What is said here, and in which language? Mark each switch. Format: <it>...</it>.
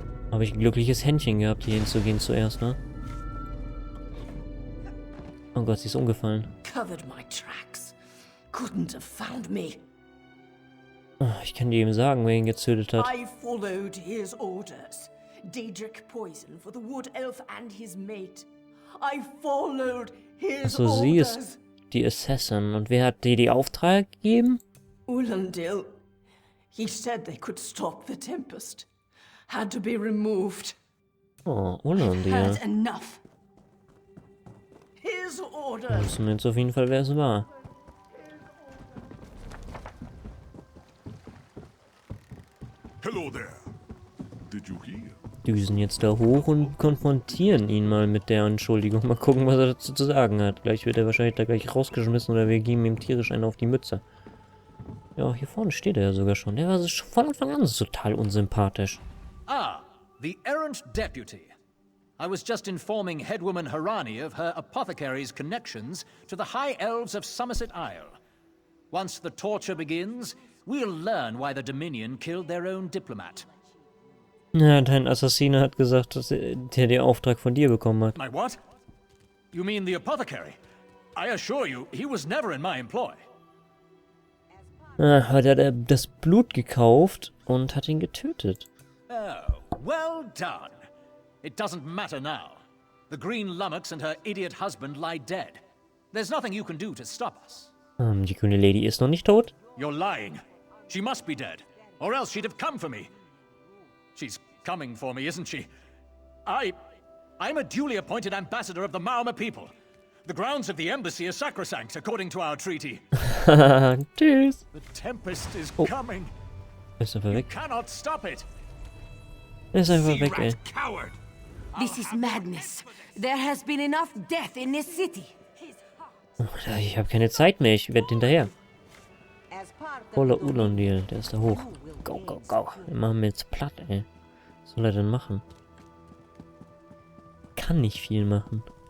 <de>Habe ich ein glückliches Händchen gehabt, hier hinzugehen zuerst, ne? Oh Gott, sie ist umgefallen.</de> <en>Covered my tracks. Couldn't have found me.</en> <de>Oh, ich kann dir eben sagen, wer ihn getötet hat.</de> <en>I followed his orders. Daedric poison for the wood elf and his mate. I followed his</en> <de>Also sie ist die Assassin. Und wer hat dir die Auftrag gegeben?</de> <en>Ulandil. He said they could stop the tempest. Had to be removed.</en> <de>Oh, Ulandil.</de> <en>Heard enough. His</en> <de>Da</de> <en>orders.</en> <de>wissen wir jetzt auf jeden Fall, wer es war.</de> <en>Hello there. Did you hear?</en> <de>Düsen jetzt da hoch und konfrontieren ihn mal mit der Entschuldigung. Mal gucken, was er dazu zu sagen hat. Gleich wird er wahrscheinlich da gleich rausgeschmissen oder wir geben ihm tierisch einen auf die Mütze. Ja, hier vorne steht er ja sogar schon. Der war von Anfang an total unsympathisch.</de> <en>Ah, the errant deputy. I was just informing headwoman Harani of her apothecary's connections to the High Elves of Somerset Isle. Once the torture begins, we'll learn why the Dominion killed their own diplomat.</en> <de>Ja, dein Assassine hat gesagt, dass der den Auftrag von dir bekommen hat.</de> <en>My what? You mean the apothecary? I assure you, he was never in my employ.</en> <de>Ah, hat er das Blut gekauft und hat ihn getötet.</de> <en>Oh, well done. It doesn't matter now. The Green Lummox and her idiot husband lie dead. There's nothing you can do to stop us.</en> <de>Die grüne Lady ist noch nicht tot?</de> <en>You're lying. She must be dead, or else she'd have come for me. She's coming for me, isn't she? I'm a duly appointed ambassador of the Mauma people. The grounds of the embassy are sacrosanct, according to our treaty.</en> <de>Tschüss.</de> <en>The tempest is coming.</en> <de>Ist einfach weg.</de> <en>Cannot stop it.</en> <de>Ist einfach weg, ey.</de> <en>Coward. This is madness. There has been enough death in this city.</en> <de>Ich habe keine Zeit mehr, ich werde hinterher. Voller Ulandil, der ist da hoch.</de> <en>Go, go, go.</en> <de>Wir machen wir jetzt platt, ey. Was soll er denn machen? Kann nicht viel machen.</de>